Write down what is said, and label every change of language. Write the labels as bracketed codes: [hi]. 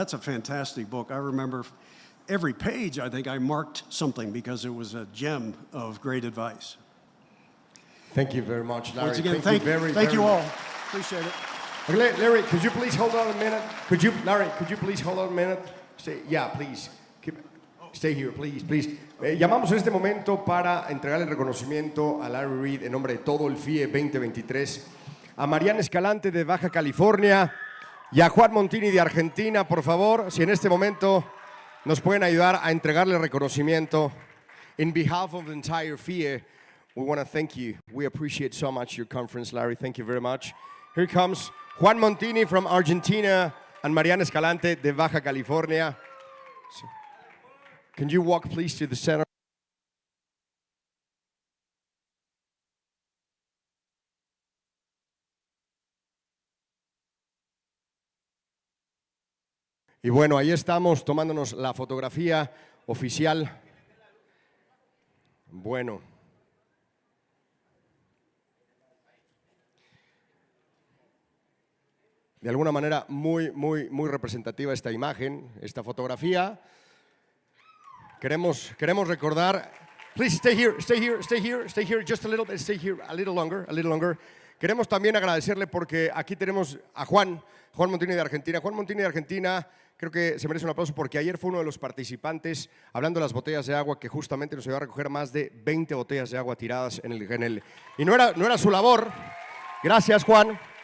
[en] That's a fantastic book. I remember every page, I think I marked something because it was a gem of great advice. Thank you very much, Larry. Once again, thank you all. Appreciate it. Okay, Larry, could you please hold on a minute? Larry, could you please hold on a minute? Please. Stay here, please. [es] Llamamos en este momento para entregar el reconocimiento a Larry Reed en nombre de todo el FIE 2023, a Mariana Escalante de Baja California y a Juan Montini de Argentina. Por favor, si en este momento nos pueden ayudar a entregarle el reconocimiento. [en] In behalf of the entire FIE, we want to thank you. We appreciate so much your conference, Larry. Thank you very much. Here comes Juan Montini from Argentina, and Mariana Escalante de Baja California. So, can you walk please to the center? [es] Y bueno, ahí estamos tomándonos la fotografía oficial. Bueno. De alguna manera muy representativa esta imagen, esta fotografía. Queremos recordar. [en] Please stay here, just a little bit, stay here a little longer. [es] Queremos también agradecerle porque aquí tenemos a Juan Montini de Argentina. Juan Montini de Argentina creo que se merece un aplauso porque ayer fue uno de los participantes hablando de las botellas de agua que justamente nos ayudó a recoger más de 20 botellas de agua tiradas en el y no era su labor. Gracias, Juan.